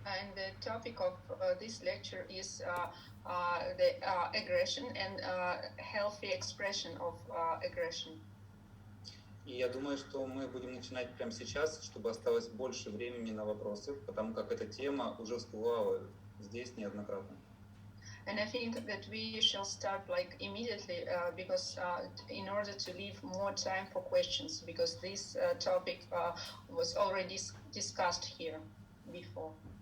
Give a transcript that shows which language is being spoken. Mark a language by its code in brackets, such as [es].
[en] And the topic of this lecture is the aggression and healthy expression of aggression. [ru] И я думаю, что мы будем начинать прямо сейчас, чтобы осталось больше времени на вопросы, потому как эта тема уже всплывала здесь неоднократно. [en] And I think that we shall start like immediately because in order to leave more time for questions, because this topic was already discussed here before.